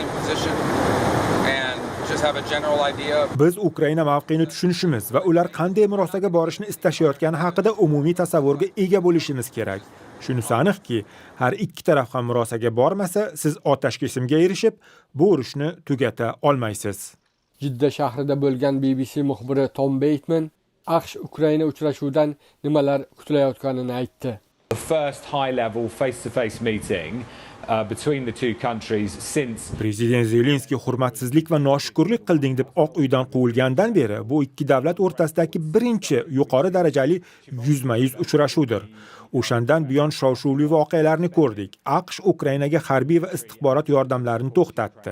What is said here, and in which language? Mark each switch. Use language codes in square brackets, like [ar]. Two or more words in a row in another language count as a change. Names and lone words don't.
[uz] Biz Ukraina mavqeini tushunishimiz va ular qanday murosaga borishni istashayotgani haqida umumiy tasavvurga ega bo'lishimiz kerak. Shunisi aniqki, har ikki taraf ham murosaga bormasa, siz otashkesimga erishib, bu urushni tugata olmaysiz. Jidda shahrida bo'lgan BBC muxbiri Tom Bateman AQSh Ukraina uchrashuvidan nimalar kutilayotganini aytdi. [en] The first high-level face-to-face meeting between the two countries since [uz] Prezident Zelenskiy hurmatsizlik va noshukrlik qilding deb Oq uydan quvilgandan beri bu ikki davlat o'rtasidagi birinchi yuqori darajali yuzma-yuz uchrashuvdir. O'shandan buyon shov-shuvli voqealarni ko'rdik. AQSh Ukrainaga harbiy va istixborot yordamlarini to'xtatdi.